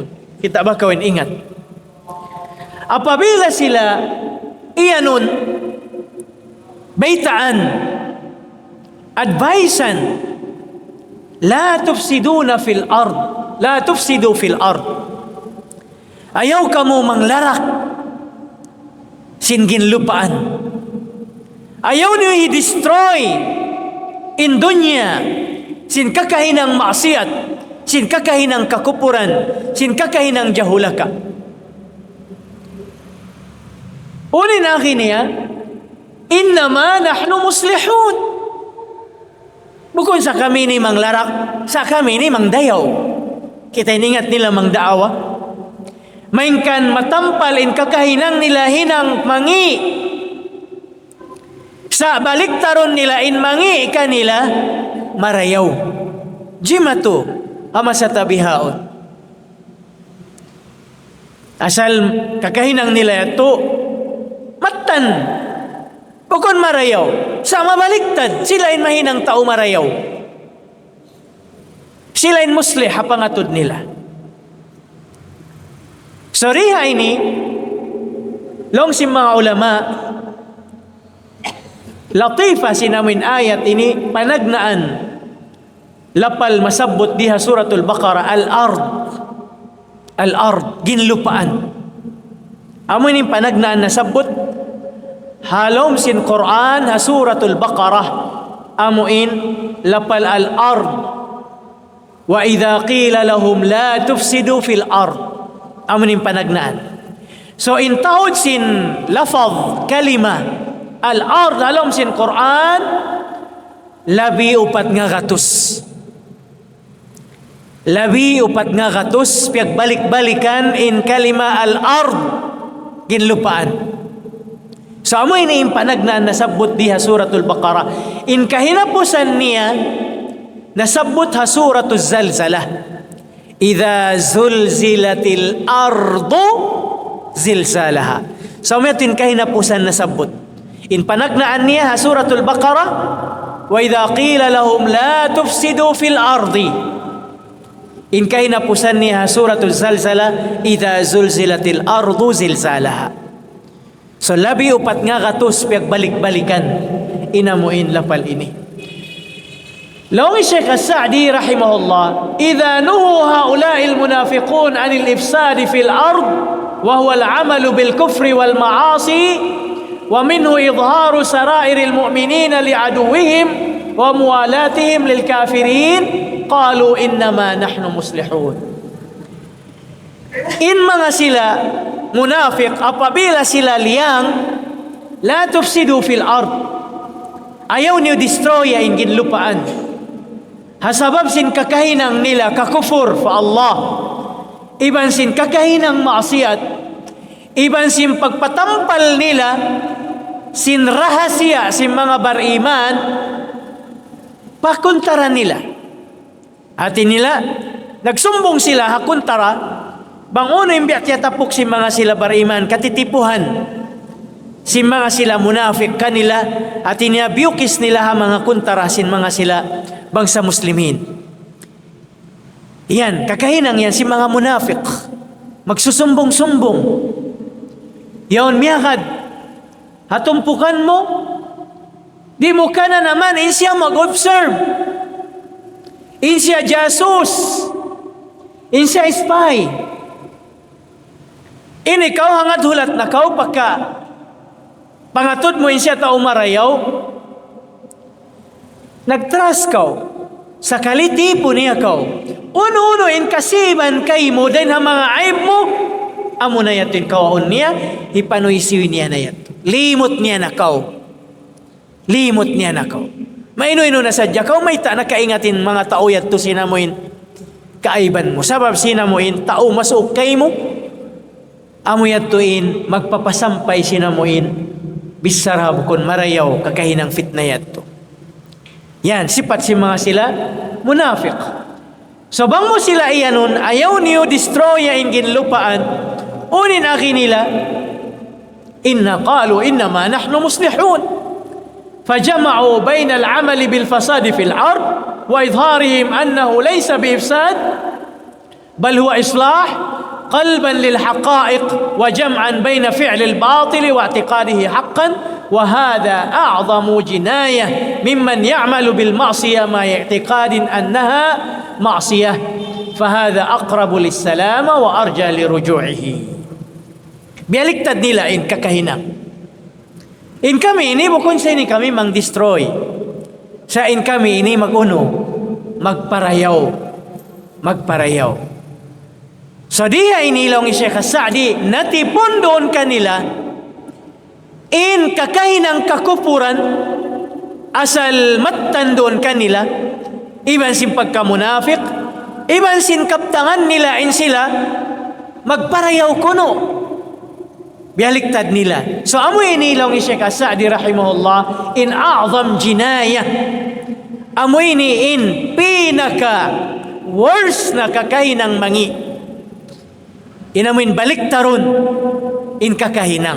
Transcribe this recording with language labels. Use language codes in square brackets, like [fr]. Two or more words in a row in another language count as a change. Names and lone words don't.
[tsg] Kita ba kawin ingat? Apabila sila iyanun, baitaan, advisan, [ar] لا تفسدون في الأرض لا تفسدوا في الأرض. [tsg] Ayaw kamu manglarak singin lupaan. Ayaw niyo i-destroy in dunya sin kakahinang maksiat, sin kakahinang kakupuran, sin kakahinang jahulaka. Unin akin niya, [ar] إنما نحن مصلحون. [tsg] Bukod sa kami ni manglarak, sa kami ni mangdayaw. Kita iningat nila mangdaawa. Mainkan matampal in kakahinang nila hinang mangi. Sa baliktaron nila in mangi kanila marayaw. Jimatu ama sa tabihaon. Asal kakahinang nila ito matan. Bukod marayaw. Sa mabaliktad, sila in mahinang tao marayaw. Sila in muslih hapangatod nila. Soriha ini, long si mga ulama, latifa sinamin ayat ini, panagnaan, lapal masabot diha suratul Baqarah, al-ard, ginlupaan. Amo ini panagnaan na sabot, halom sin Quran ha suratul Baqarah, amuin lapal al-ard, [ar] وإذا قيل لهم لا تفسدوا في الأرض. [tsg] Amunin panagnaan. So in tawad sin lafaz, kalima, al-ard halom sin Quran labi upat nga gatus. Labi upat nga gatus piag balik-balikan in kalima al-ard ginlupaan. So amo ini impanag na nasabot diha suratul Baqarah. In kahinapusan niya nasabot ha suratul Zalzalah. [ar] إذا زلزلت الأرض زلزالها. [tsg] So matin kahinapusan nasabot. In panagnaan niya ha suratul Baqarah, [ar] وإذا قيل لهم لا تفسدوا في الأرض. [tsg] In kahinapusan niya ha suratul Zalzalah, [ar] إذا زلزلت الأرض زلزالها. [tsg] So labi upat nga gatos piag balik-balikan inamuin lapal ini. [ar] لو الشيخ السعدي رحمه الله إذا نهوا هؤلاء المنافقون عن الإفساد في الأرض وهو العمل بالكفر والمعاصي ومنه إظهار سرائر المؤمنين لعدوهم وموالاتهم للكافرين قالوا إنما نحن مصلحون. [tsg] إن mga sila munafik apabila sila liyang [ar] لا تفسدوا في الأرض, [tsg] ayaw niyo destroy ang ginlupaan. Hasabab sin kakahinang nila kakufur fa Allah. Iban sin kakahinang maasiyat. Iban sin pagpatampal nila sin rahasya sin mga bariman pakuntara nila. Atin nila nagsumbong sila hakuntara banguno imbiat yatapok sin mga sila bariman katitipuhan. Sin mga sila munafik kanila at iniabiyukis nila ha mga kuntara sin mga sila bangsa muslimin. Yan, kakahinang yan si mga munafik. Magsusumbong-sumbong. Yaon miyakad. Hatumpukan mo. Di mo ka na naman. Insya mag-observe. Insya jasus. Insya spy. Ikaw hangad hulat na kau pagka pangatod mo insya ta umarayaw, nagtrust kau, sa kalitipo niya kau, uno-uno in kasiban kay mo, din ang mga aib mo, amo na yatin kawaon niya, ipanuisiw niya na yato. Limot niya na kau. Limot niya na kau. Maino-ino na sadya kau, may ta nakaingatin mga tao yato sinamuin kaaiban mo. Sabab sinamuin, tao masuk kay mo, amo yatuin, magpapasampay sinamuin, bisarab kun marayaw kakahinang fitna yato. Yan, sipat si mga sila munafik. So bang mo sila iyanon, ayaw niyo destroy ang ginlupaan, unin aki nila, [ar] إن قالوا إنما نحن مصلحون. فجمعوا بين العمل بالفساد في الأرض وإظهارهم أنه ليس بإفساد بل هو إصلاح قلبا للحقائق وجمعا بين فعل الباطل واعتقاده حقا وهذا أعظم جناية ممن يعمل بالمعصية مع اعتقاد أنها معصية فهذا أقرب للسلامة وأرجى لرجوعه. [tsg] Bialiktad nila in kakahinang. In kami ini bukod sa ini kami mang destroy. Sa in kami ini maguno, magparayaw. So diya inilong ni Sheikh Sa'di natipon doon kanila in kakahinang kakupuran asal mattan doon kanila iban sin pagkamunafik iban sin kaptangan nila in sila magparayaw kuno bialiktad nila. So amo inilong ni Sheikh Sa'di rahimahullah in [ar] أعظم جناية [tsg] amo ini in pinaka worst na kakahinang mangi inamin balik tarun in kakahinang.